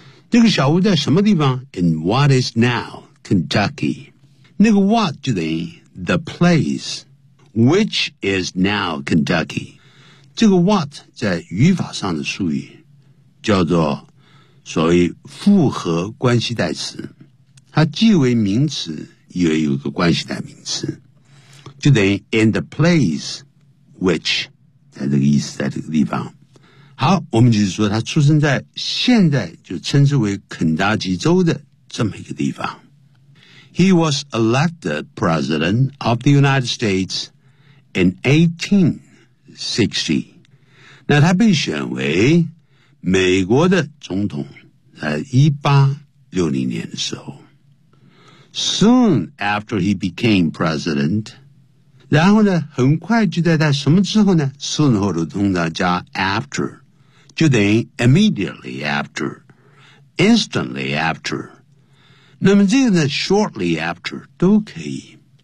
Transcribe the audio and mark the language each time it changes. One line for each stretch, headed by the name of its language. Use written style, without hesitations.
Chinese: 这个小屋在什么地方？
English: In what is now Kentucky,
Chinese: 那个 what 就等于
English: the place which is now Kentucky,
Chinese: 这个 what 在语法上的术语叫做所谓复合关系代词，它既为名词也有个关系代名词，就等于
English: in the place which,
Chinese: 在这个意思，在这个地方。好，我们就是说他出生在现在就称之为肯塔基州的这么一个地方。
English: He was elected President of the United States in 1860.
Chinese: 那他被选为美国的总统在1860年的时候。
English: Soon after he became president,
Chinese: 然后呢很快就在他什么之后呢 soon 后头通常加 after, 就等于
English: immediately after, instantly after,
Chinese: 那么这个呢
English: shortly after
Chinese: 都可以。